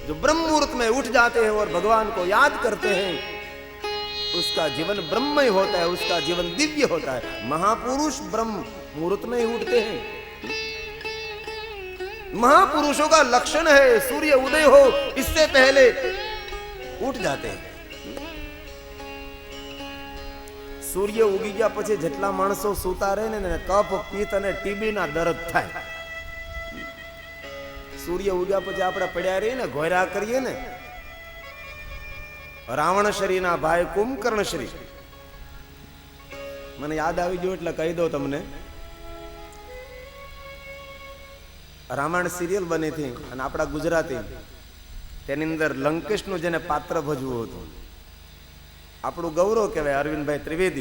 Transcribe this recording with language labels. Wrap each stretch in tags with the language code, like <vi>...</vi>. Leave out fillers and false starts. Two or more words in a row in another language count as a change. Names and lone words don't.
<hi>जो ब्रह्म मुहूर्त में उठ जाते हैं और भगवान को याद करते हैं उसका जीवन ब्रह्ममय होता है, उसका जीवन दिव्य होता है। महापुरुष ब्रह्म मुहूर्त में ही उठते हैं। महापुरुषों का लक्षण है सूर्य उदय हो इससे पहले उठ जाते हैं।</hi> <gu>સૂર્ય ઊગી ગયો પછી જેટલા માણસો સૂતા રહે ને કફ પિત્ત અને ટીબી ના દર્દ થાય। સૂર્ય ઊગ્યા પછી આપણે પડ્યા રહીએ ને ઘોરા કરીએ ને। રાવણ શ્રી ના ભાઈ કુંભકર્ણ શ્રી મને યાદ આવી ગયો એટલે કહી દઉં તમને। રામાયણ સિરિયલ બની હતી અને આપણા ગુજરાતી તેની અંદર લંકેશનું જેને પાત્ર ભજવું હતું આપણું ગૌરવ કહેવાય અરવિંદભાઈ ત્રિવેદી।</gu>